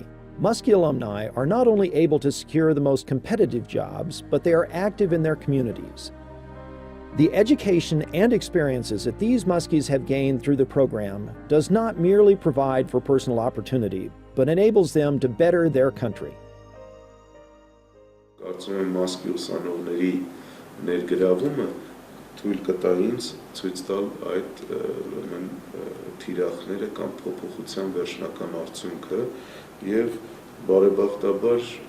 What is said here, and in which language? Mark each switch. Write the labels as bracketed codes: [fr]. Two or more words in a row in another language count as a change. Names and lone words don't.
[en] Muskie alumni are not only able to secure the most competitive jobs, but they are active in their communities. The education and experiences that these Muskies have gained through the program does not merely provide for personal opportunity, but enables them to better their country. [hy] Կարծում եմ Muskie ուսանողների ներգրավումը թույլ կտա ինձ ցույց տալ այդ թիրախները կամ փոփոխության վերջնական արդյունքը եւ բարեբախտաբար